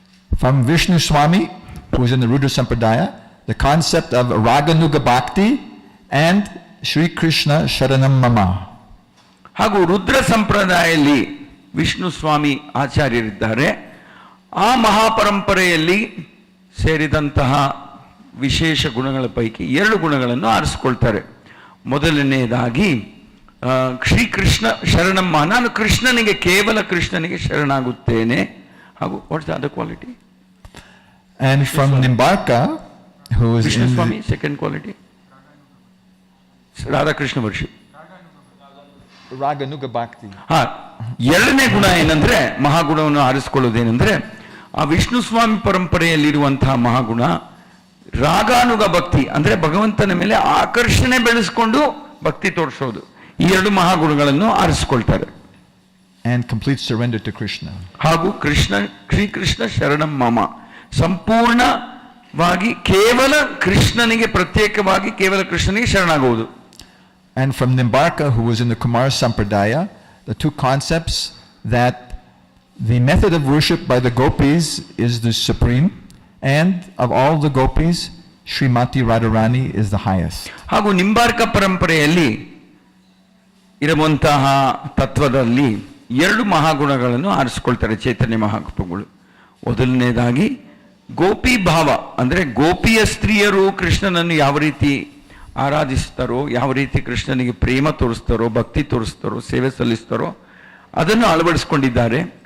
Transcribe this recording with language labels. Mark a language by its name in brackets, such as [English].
[English] From Vishnu Swami, who is in the Rudra Sampradaya, the concept of Raganuga Bhakti and Shri Krishna Sharanam Mama. [Kannada] ಹಾಗೂ ರುದ್ರ ಸಂಪ್ರದಾಯದಲ್ಲಿ ವಿಷ್ಣು ಸ್ವಾಮಿ ಆಚಾರ್ಯರಿದ್ದಾರೆ. ಆ ಮಹಾಪರಂಪರೆಯಲ್ಲಿ ಸೇರಿದಂತಹ ವಿಶೇಷ ಗುಣಗಳ ಪೈಕಿ 2 ಗುಣಗಳನ್ನು ಆರಿಸ್ಕೊಳ್ತಾರೆ. ಮೊದಲನೆಯದಾಗಿ ಶ್ರೀಕೃಷ್ಣ ಶರಣಮ್ಮ, ನಾನು ಕೇವಲ ಕೃಷ್ಣನಿಗೆ ಶರಣಾಗುತ್ತೇನೆ. ಹಾಗೂ [English] What's the other quality? And from Nimbarka, who is Vishnu Swami, second quality Radhakrishna ವರ್ಷಿ Raganuga Bhakti. [Kannada] ಎರಡನೇ ಗುಣ ಏನಂದ್ರೆ ಮಹಾಗುಣವನ್ನು ಆರಿಸ್ಕೊಳ್ಳೋದೇನೆಂದ್ರೆ ಆ ವಿಷ್ಣು ಸ್ವಾಮಿ ಪರಂಪರೆಯಲ್ಲಿರುವಂತಹ ಮಹಾಗುಣ ರಾಗಾನುಗ ಭಕ್ತಿ ಅಂದ್ರೆ ಭಗವಂತನ ಮೇಲೆ ಆಕರ್ಷಣೆ ಬೆಳೆಸ್ಕೊಂಡು ಭಕ್ತಿ ತೋರಿಸೋದು. ಈ 2 ಮಹಾಗುಣಗಳನ್ನು ಆರಿಸ್ಕೊಳ್ತಾರೆ. [English] And complete surrender to Krishna. [Kannada] ಹಾಗೂ ಶ್ರೀಕೃಷ್ಣ ಶರಣಂ ಮಮ, ಸಂಪೂರ್ಣ ಕೇವಲ ಕೃಷ್ಣನಿಗೆ ಪ್ರತ್ಯೇಕವಾಗಿ ಕೇವಲ ಕೃಷ್ಣನಿಗೆ ಶರಣಾಗುವುದು. [English] And from Nimbarka, who was in the Kumar Sampradaya, the two concepts that the method of worship by the gopis is the supreme, and of all the gopis, Srimati Radharani is the highest. [Kannada] ಹಾಗೂ ನಿಂಬಾರ್ಕ ಪರಂಪರೆಯಲ್ಲಿ ಇರುವಂತಹ ತತ್ವದಲ್ಲಿ ಎರಡು ಮಹಾಗುಣಗಳನ್ನು ಆರಿಸಿಕೊಳ್ತಾರೆ ಚೈತನ್ಯ ಮಹಾಪ್ರಭುಗಳು. ಮೊದಲನೇದಾಗಿ ಗೋಪಿ ಭಾವ, ಅಂದರೆ ಗೋಪಿಯ ಸ್ತ್ರೀಯರು ಕೃಷ್ಣನನ್ನು ಯಾವ ರೀತಿ ಆರಾಧಿಸ್ತಾರೋ, ಯಾವ ರೀತಿ ಕೃಷ್ಣನಿಗೆ ಪ್ರೇಮ ತೋರಿಸ್ತಾರೋ, ಭಕ್ತಿ ತೋರಿಸ್ತಾರೋ, ಸೇವೆ ಸಲ್ಲಿಸ್ತಾರೋ ಅದನ್ನು ಅಳವಡಿಸ್ಕೊಂಡಿದ್ದಾರೆ.